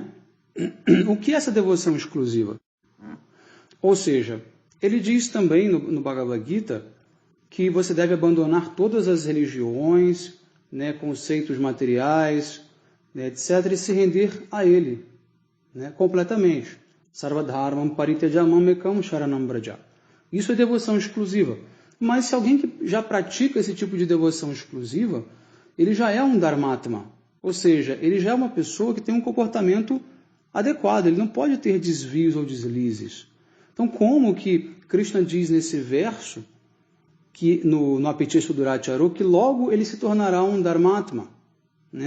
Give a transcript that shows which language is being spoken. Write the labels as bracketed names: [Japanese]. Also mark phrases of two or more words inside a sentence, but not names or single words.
[Portuguese] O que é essa devoção exclusiva? Ou seja, ele diz também no Bhagavad Gita que você deve abandonar todas as religiões, né, conceitos materiais, né, etc., e se render a ele, né, completamente. [Sanskrit] Sarvadharmam parityajamam ekam sharanam braja. [Portuguese] Isso é devoção exclusiva. Mas se alguém que já pratica esse tipo de devoção exclusiva, ele já é um dharmatma, ou seja, ele já é uma pessoa que tem um comportamento adequado, ele não pode ter desvios ou deslizes. Então, como que Krishna diz nesse verso, que no [Sanskrit] Apiti Suduracharu, [Portuguese] que logo ele se tornará um dharmatma, né?